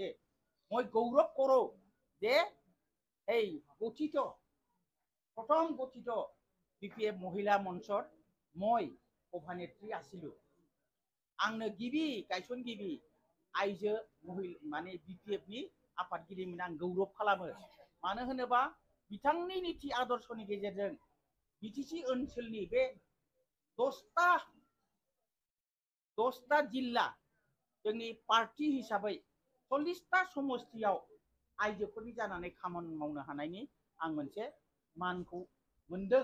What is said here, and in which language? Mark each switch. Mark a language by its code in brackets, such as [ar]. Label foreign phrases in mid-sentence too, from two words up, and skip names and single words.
[as] মই গৌৰৱ কৰোঁ যে এই প্ৰথম গঠিত BPF মহিলা মঞ্চৰ মই সভানেত্ৰী আছিলোঁ। [brx] आंनो गिबि गायसनगिरि आइजो माने BPF-नि आफादगिरिमोन आं गौरव खालामो। मानो होनोबा बिथांनि नीति आदर्शनि गेजेरजों BTC ओनसोलनि बे 10टा जिल्ला जोंनि पार्टी हिसाबै 40टा समष्टियाव आइजोफोरनि जानानै खामानि मावनो हानायनि आं मोनसे मानखौ मोनदों।